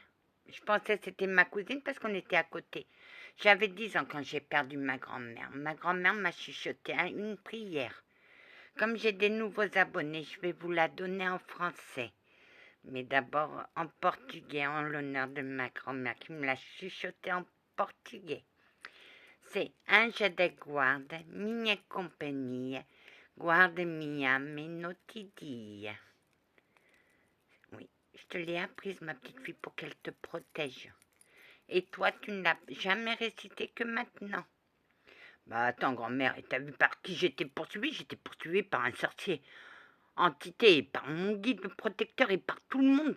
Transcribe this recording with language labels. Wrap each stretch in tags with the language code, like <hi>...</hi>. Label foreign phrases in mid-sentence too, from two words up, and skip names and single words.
<fr>Je pensais que c'était ma cousine parce qu'on était à côté. J'avais 10 ans quand j'ai perdu ma grand-mère. Ma grand-mère m'a chuchoté une prière. Comme j'ai des nouveaux abonnés, je vais vous la donner en français. Mais d'abord en portugais, en l'honneur de ma grand-mère qui me l'a chuchoté en portugais.</fr> <pt>C'est Ange da guarda, minha companhia, guarda minha ame no ti dia.</pt> <fr>Oui, je te l'ai apprise, ma petite fille, pour qu'elle te protège. Et toi, tu ne l'as jamais récité que maintenant. Bah attends, grand-mère, et t'as vu par qui j'étais poursuivie? J'étais poursuivie par un sorcier, entité, par mon guide protecteur et par tout le monde.</fr>